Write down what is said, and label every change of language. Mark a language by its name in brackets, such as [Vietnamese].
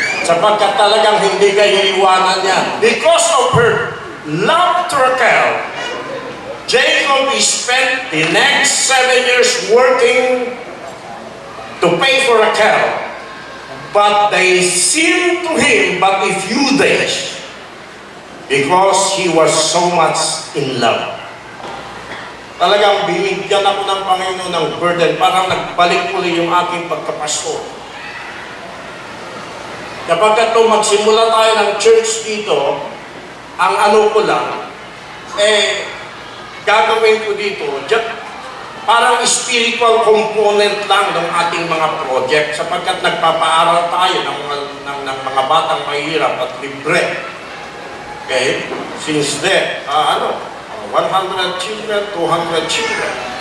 [Filipino] Sapagkat talagang hindi kayo iwanan niya. [English] Because of her love to Raquel, Jacob spent the next 7 years working to pay for Raquel. But they seemed to him but a few days because he was so much in love. [Filipino] Talagang binigyan ako ng Panginoon ng burden, parang nagbalik uli yung aking pagkapastor. Kapag ito magsimula tayo ng church dito, ang ano ko lang, gagawin ko dito, parang spiritual component lang ng ating mga project sapagkat nagpapaaral tayo ng mga batang mahirap at libre. [English] Okay? Since then, 100 children, 200 children.